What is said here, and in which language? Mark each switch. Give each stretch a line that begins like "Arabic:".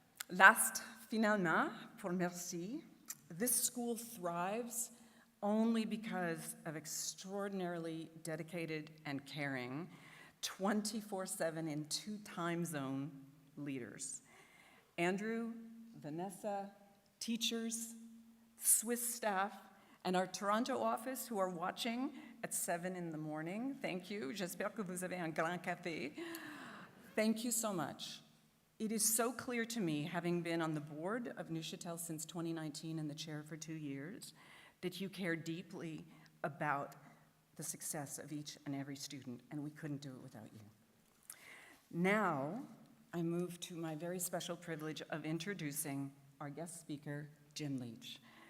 English: Last,
French: finalement, pour merci,
English: this school thrives only because of extraordinarily dedicated and caring 24/7 in 2 time zone leaders. Andrew, Vanessa, teachers, Swiss staff, and our Toronto office who are watching at 7 in the morning. Thank you.
French: J'espère que vous avez un grand café.
English: Thank you so much. It is so clear to me, having been on the board of Neuchâtel since 2019 and the chair for 2 years, that you care deeply about the success of each and every student, and we couldn't do it without you. Now, I move to my very special privilege of introducing our guest speaker, Jim Leech.